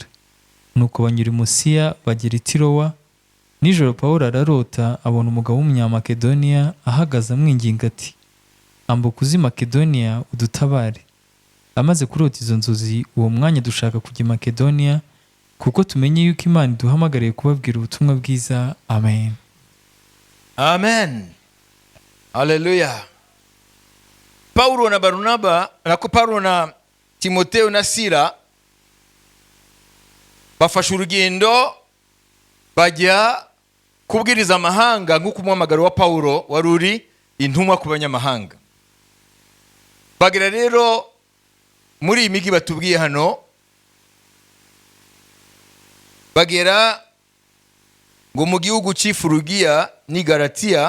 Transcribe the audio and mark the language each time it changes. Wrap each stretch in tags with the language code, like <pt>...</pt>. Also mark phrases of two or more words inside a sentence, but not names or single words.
<rw>Nuko banyura i Musiya bagera i Tirowa. Nijoro Pawulo ararota, abona umugabo w'umunyamakedoniya ahagaze amwinginga ati, ambuka uzi Makedoniya udutabare. Amaze kurota izo nzozi, uwo mwanya dushaka kujya i Makedoniya, kuko tumenye yuko Imana iduhamagariye kubabwira ubutumwa bwiza. Amen. Amen. Haleluya. Paulo na Barnaba, Paulo na Timoteyo na Sila bafashe urugendo bajya kubwiriza amahanga, nk'uko umuhamagaro wa Paulo wari uri intumwa ku banyamahanga. Bagera rero muri iyi migi batubwiye hano, bagera ngo mu gihugu cy'i Furugiya n'i Galatiya.</rw>